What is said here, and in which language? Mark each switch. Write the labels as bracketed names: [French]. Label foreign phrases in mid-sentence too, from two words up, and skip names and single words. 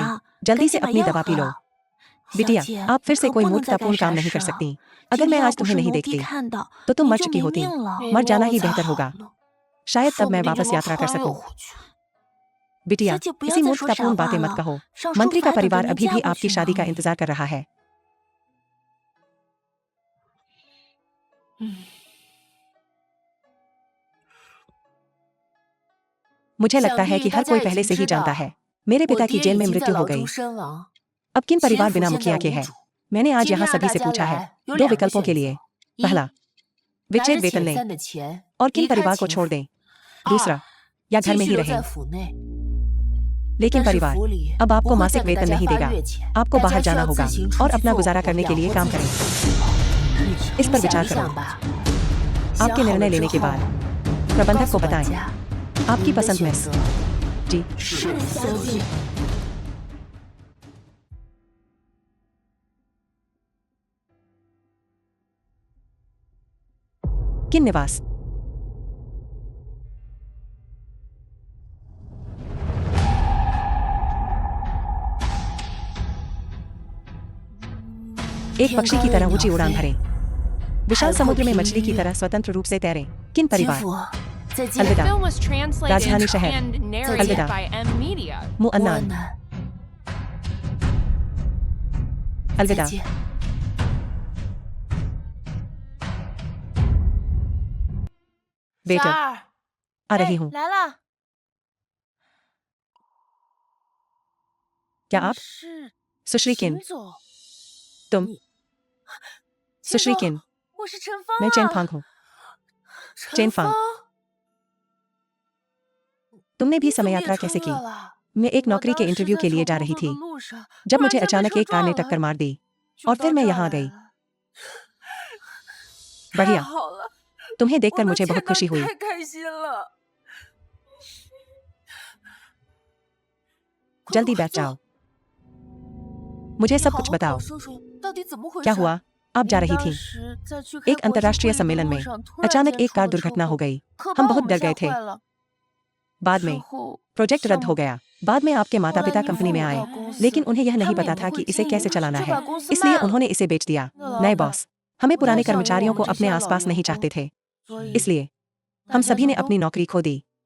[Chinese] 了， [Hindi] जल्दी [Chinese] 赶 [Hindi] से [Chinese] 紧把 [Hindi] अपनी [Chinese] 药 [Hindi] दवा [Chinese] 喝 [Hindi] पी लो [Chinese] 了。小 [Hindi] बिटिया [Chinese] 姐， [Hindi] आप [Chinese] 你 [Hindi] फिर से [Chinese] 可 [Hindi] कोई [Chinese] 不能再干 [Hindi] मूर्खतापूर्ण काम [Chinese] 傻 [Hindi] नहीं [Chinese] 事 [Hindi] कर [Chinese] 了。 [Hindi] सकती [Chinese] 今 [Hindi] अगर [Chinese] 天 [Hindi] मैं [Chinese] 要 [Hindi] आज [Chinese] 不 [Hindi] तुम्हें [Chinese] 是 [Hindi] नहीं [Chinese] 奴婢 [Hindi] देखती [Chinese] 看到， [Hindi] तो तुम [Chinese] 你 [Hindi] मर [Chinese] 就 [Hindi] चुकी [Chinese] 没 [Hindi] होती [Chinese] 命了。 [Hindi] मर जाना [Chinese] 我 [Hindi] ही [Chinese] 才 [Hindi] बेहतर [Chinese] 好 [Hindi] होगा [Chinese] 呢， [Hindi] शायद [Chinese] 说 [Hindi] तब [Chinese] 不 [Hindi] मैं [Chinese] 定就 [Hindi] वापस [Chinese] 能 [Hindi] यात्रा कर [Chinese] 穿越 [Hindi] सकूं [Chinese] 回去。 [Hindi] बिटिया [Chinese] 小姐，不要 [Hindi] इसी [Chinese] 再说傻 [Hindi] मूर्खतापूर्ण [Chinese] 话 [Hindi] बातें मत [Chinese] 了。 [Hindi] कहो [Chinese] 上叔 [Hindi] मंत्री [Chinese] 父 [Hindi] का [Chinese] 还等着 [Hindi] परिवार [Chinese] 您 [Hindi] अभी [Chinese] 嫁 [Hindi] भी [Chinese] 过 [Hindi] आपकी [Chinese] 去 [Hindi] शादी का [Chinese] 呢。 [Hindi] इंतजार कर रहा है [Chinese] 嗯， [Hindi] मुझे लगता [Chinese] 想 [Hindi] है [Chinese] 必 [Hindi] कि [Chinese] 大 [Hindi] हर [Chinese] 家 [Hindi] कोई [Chinese] 已 [Hindi] पहले [Chinese] 经 [Hindi] से ही [Chinese] 知 [Hindi] जानता [Chinese] 道， [Hindi] है मेरे [Chinese] 我 [Hindi] पिता की [Chinese] 爹 [Hindi] जेल [Chinese] 已 [Hindi] में [Chinese] 经在 [Hindi] मृत्यु हो [Chinese] 牢 [Hindi] गई [Chinese] 中身亡， [Hindi] अब किन [Chinese] 前 [Hindi] परिवार [Chinese] 夫 [Hindi] बिना [Chinese] 现在 [Hindi] मुखिया के [Chinese] 无 [Hindi] है [Chinese] 主。 [Hindi] मैंने आज [Chinese] 今 [Hindi] यहाँ [Chinese] 天让 [Hindi] सभी [Chinese] 大 [Hindi] से [Chinese] 家 [Hindi] पूछा है [Chinese] 来，有 [Hindi] दो [Chinese] 两个 [Hindi] विकल्पों [Chinese] 选 [Hindi] के [Chinese] 择： [Hindi] लिए [Chinese] 一， [Hindi] पहला [Chinese] 拿着 [Hindi] विच्छेद वेतन [Chinese] 遣 [Hindi] लें [Chinese] 散的钱 [Hindi] और किन [Chinese] 离开 [Hindi] परिवार को [Chinese] 情 [Hindi] छोड़ [Chinese] 妇； [Hindi] दें [Chinese] 二， [Hindi] दूसरा या घर [Chinese] 继 [Hindi] में [Chinese] 续 [Hindi] ही [Chinese] 留在 [Hindi] रहें [Chinese] 府内。 [Hindi] लेकिन [Chinese] 但是 [Hindi] परिवार [Chinese] 府里 [Hindi] अब [Chinese] 不 [Hindi] आपको [Chinese] 会再 [Hindi] मासिक [Chinese] 给大 [Hindi] वेतन [Chinese] 家 [Hindi] नहीं [Chinese] 发 [Hindi] देगा [Chinese] 月钱， [Hindi] आपको [Chinese] 大 [Hindi] बाहर [Chinese] 家需 [Hindi] जाना [Chinese] 要 [Hindi] होगा [Chinese] 自行 [Hindi] और [Chinese] 出去 [Hindi] अपना [Chinese] 做 [Hindi] गुजारा [Chinese] 活， [Hindi] करने के [Chinese] 养 [Hindi] लिए [Chinese] 活 [Hindi] काम [Chinese] 自 [Hindi] करें [Chinese] 己。 [Hindi] इस [Chinese] 你 [Hindi] पर [Chinese] 想 [Hindi] विचार [Chinese] 一 [Hindi] करो [Chinese] 想吧。 [Hindi] आपके [Chinese] 想好 [Hindi] निर्णय [Chinese] 了之 [Hindi] लेने के [Chinese] 后， [Hindi] बाद [Chinese] 告 [Hindi] प्रबंधक [Chinese] 诉 [Hindi] को [Chinese] 大 [Hindi] बताएं [Chinese] 家 [Hindi] आपकी [Chinese] 您的 [Hindi] पसंद [Chinese] 选 [Hindi] में [Chinese] 择。 [Hindi] जी [Chinese] 是的，小姐。 [Hindi] किन निवास एक [Chinese] 天 [Hindi] पक्षी [Chinese] 高 [Hindi] की [Chinese] 任 [Hindi] तरह [Chinese] 鸟 [Hindi] ऊंची उड़ान [Chinese] 飞， [Hindi] भरें विशाल [Chinese] 海阔 [Hindi] समुद्र में [Chinese] 凭 [Hindi] मछली की [Chinese] 鱼 [Hindi] तरह स्वतंत्र रूप से तैरें किन [Chinese] 天 [Hindi] परिवार [Chinese] 父，再 [English] The [Chinese] 见， [Hindi] अलविदा [English] film was translated [Hindi] राजधानी शहर [English] and narrated [Hindi] अलविदा [English] by M Media. [Chinese] 莫安 [Hindi] मुअन्नान [Chinese] 南，再 [Hindi] अलविदा [Chinese] 见。 [Hindi] वेटर [Chinese] 二， [Hindi] आ रही हूँ [Chinese] 来了。 [Hindi] क्या आप [Chinese] 是 [Hindi] सुश्री किन [Chinese] 秦总， [Hindi] तुम [Chinese] 秦 [Hindi] सुश्री [Chinese] 总 [Hindi] किन [Chinese] 我是陈芳 [Hindi] मैं चेन [Chinese] 啊 [Hindi] फांग हूँ [Chinese] 陈 [Hindi] चेन फांग [Chinese] 芳， [Hindi] तुमने भी [Chinese] 你怎么 [Hindi] समय [Chinese] 也 [Hindi] यात्रा [Chinese] 穿 [Hindi] कैसे [Chinese] 越 [Hindi] की [Chinese] 了？ [Hindi] मैं एक [Chinese] 我 [Hindi] नौकरी के [Chinese] 当时 [Hindi] इंटरव्यू [Chinese] 在 [Hindi] के लिए [Chinese] 乘 [Hindi] जा [Chinese] 工 [Hindi] रही [Chinese] 作 [Hindi] थी [Chinese] 的路上， [Hindi] जब [Chinese] 突然 [Hindi] मुझे [Chinese] 就被 [Hindi] अचानक [Chinese] 车 [Hindi] एक कार ने [Chinese] 撞 [Hindi] टक्कर [Chinese] 了， [Hindi] मार दी [Chinese] 就 [Hindi] और [Chinese] 到 [Hindi] फिर मैं [Chinese] 这儿 [Hindi] यहाँ आ [Chinese] 来 [Hindi] गई [Chinese] 了。 [Hindi] बढ़िया [Chinese] 太好了， [Hindi] तुम्हें [Chinese] 我 [Hindi] देखकर [Chinese] 能 [Hindi] मुझे [Chinese] 见 [Hindi] बहुत [Chinese] 到 [Hindi] खुशी [Chinese] 你 [Hindi] हुई [Chinese] 太开心了。快 [Hindi] जल्दी [Chinese] 快 [Hindi] बैठ [Chinese] 坐 [Hindi] जाओ मुझे [Chinese] 你 [Hindi] सब [Chinese] 好 [Hindi] कुछ [Chinese] 好跟 [Hindi] बताओ [Chinese] 我说说，到底怎么回 [Hindi] क्या [Chinese] 事？ [Hindi] हुआ आप जा [Chinese] 您 [Hindi] रही [Chinese] 当 [Hindi] थी [Chinese] 时在去开 [Hindi] एक [Chinese] 国际 [Hindi] अंतर्राष्ट्रीय [Chinese] 会议的 [Hindi] सम्मेलन [Chinese] 路 [Hindi] में [Chinese] 上，突然 [Hindi] अचानक [Chinese] 间 [Hindi] एक [Chinese] 出 [Hindi] कार [Chinese] 了车 [Hindi] दुर्घटना हो [Chinese] 祸， [Hindi] गई [Chinese] 可 [Hindi] हम [Chinese] 把我 [Hindi] बहुत [Chinese] 们 [Hindi] डर [Chinese] 吓 [Hindi] गए थे [Chinese] 坏了。 [Hindi] बाद में प्रोजेक्ट रद्द हो गया। बाद में आपके माता पिता कंपनी में आए, लेकिन उन्हें यह नहीं पता था कि इसे कैसे चलाना है, इसलिए उन्होंने इसे बेच दिया। नए बॉस हमें पुराने कर्मचारियों को अपने आसपास नहीं चाहते थे, इसलिए हम सभी ने अपनी नौकरी खो दी।